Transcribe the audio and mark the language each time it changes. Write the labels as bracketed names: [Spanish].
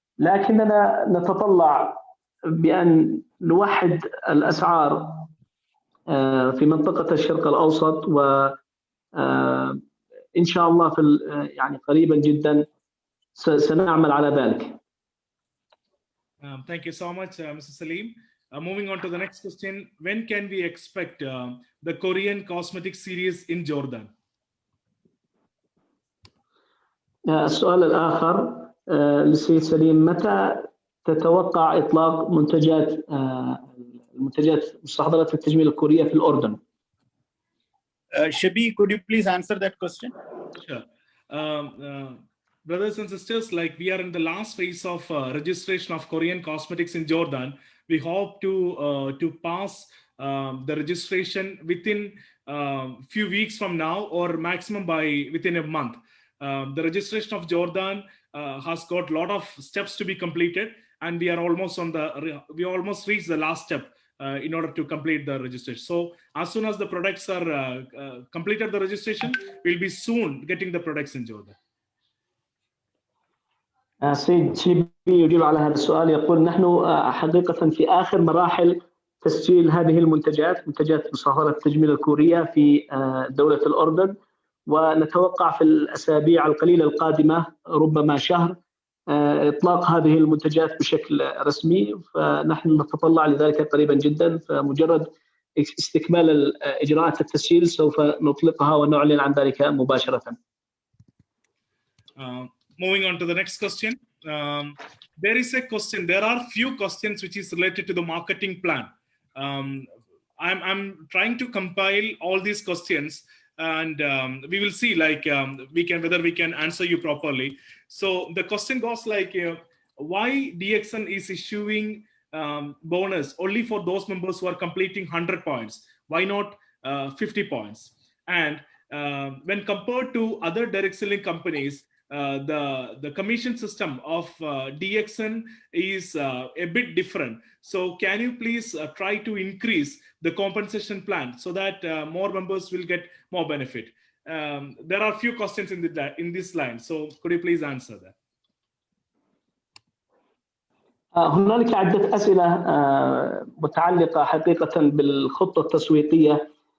[Arabic] لكننا نتطلع بأن نوحد الأسعار في منطقة الشرق الأوسط، وإن شاء الله في يعني قريبا جدا سنعمل على ذلك. [English] Thank you so much, Mr. Salim. Moving on to the next question, when can we expect the Korean cosmetic series in Jordan? [Arabic] السؤال الآخر للسيد سليم، متى تتوقع إطلاق المنتجات مستحضرات التجميل الكورية في الأردن؟ [English] Shabi, could you please answer that question? Sure. Brothers and sisters, like we are in the last phase of registration of Korean cosmetics in Jordan. We hope to pass the registration within few weeks from now, or maximum by within a month. The registration of Jordan has got a lot of steps to be completed, and we almost reached the last step in order to complete the registration. So as soon as the products are completed the registration, we'll be soon getting the products in Jordan. [Arabic] سيد شيبي يجيب على هذا السؤال، يقول نحن حقيقة في آخر مراحل تسجيل هذه المنتجات، منتجات مستحضرات التجميل الكورية في دولة الأردن، ونتوقع في الأسابيع القليلة القادمة ربما شهر إطلاق هذه المنتجات بشكل رسمي، فنحن نتطلع لذلك قريبا جدا. فمجرد استكمال إجراءات التسجيل سوف نطلقها ونعلن عن ذلك مباشرة. [English] Moving on to the next question. There is a question. There are few questions which is related to the marketing plan. I'm trying to compile all these questions, and we will see like whether we can answer you properly. So the question goes like, why DXN is issuing bonus only for those members who are completing 100 points? Why not 50 points? And when compared to other direct selling companies, the commission system of DXN is a bit different. So can you please try to increase the compensation plan so that more members will get more benefit? There are a few questions in this line. So could you please answer that? [Arabic] هنالك عدة أسئلة متعلقة حقيقة بالخطة التسويقية.